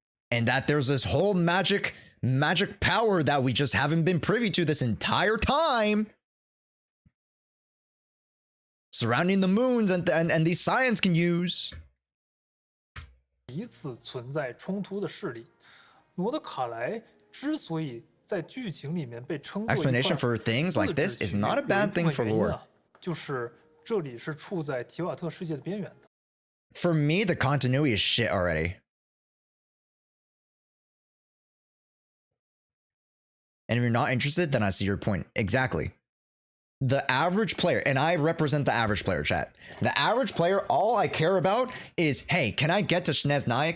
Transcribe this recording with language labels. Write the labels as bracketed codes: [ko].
[en] And that there's this whole magic power that we just haven't been privy to this entire time, surrounding the moons and these science can use. [zh] 彼此存在冲突的势力，罗德卡莱之所以在剧情里面被称作 [en] explanation for things like this is not a bad thing for lore. [zh] 就是这里是处在提瓦特世界的边缘的。 [en] For me, the continuity is shit already. And if you're not interested, then I see your point. Exactly. The average player, and I represent the average player, chat. The average player, all I care about is, hey, can I get to Snezhnaya?